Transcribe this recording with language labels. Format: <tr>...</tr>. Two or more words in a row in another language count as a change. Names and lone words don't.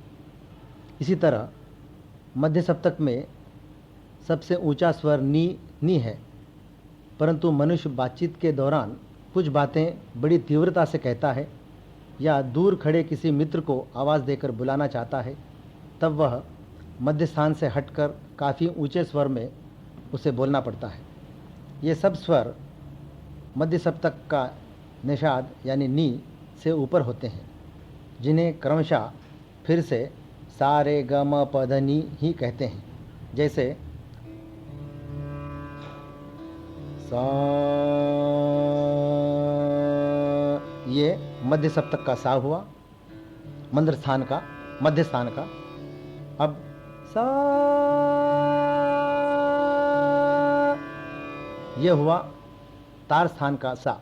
<hi>इसी तरह मध्य सप्तक में सबसे ऊंचा स्वर नी है, परंतु मनुष्य बातचीत के दौरान कुछ बातें बड़ी तीव्रता से कहता है या दूर खड़े किसी मित्र को आवाज़ देकर बुलाना चाहता है, तब वह मध्य स्थान से हटकर काफ़ी ऊंचे स्वर में उसे बोलना पड़ता है। ये सब स्वर मध्य सप्तक का निषाद यानी नी से ऊपर होते हैं, जिन्हें क्रमशः फिर से सा रे ग म प ध नि ही कहते हैं। जैसे सा, ये मध्य सप्तक का सा हुआ, मंद्र स्थान का, मध्य स्थान का। अब सा, ये हुआ तार स्थान का सा।</hi>